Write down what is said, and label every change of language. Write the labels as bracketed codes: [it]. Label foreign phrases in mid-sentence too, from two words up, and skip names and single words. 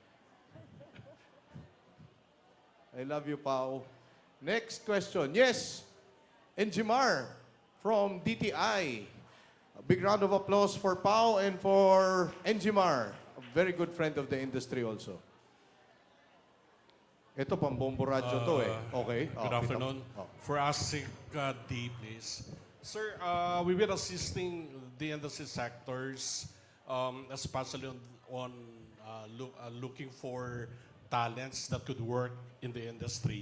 [en] I love you, Pao. Next question. Yes, Enjimar from DTI. A big round of applause for Pao and for Enjimar, a very good friend of the industry also. [tl] Ito, pambombo radyo to eh. Okay. [en] Good afternoon. For ASIC D, please. Sir, we will assisting the industry sectors, especially on looking for talents that could work in the industry.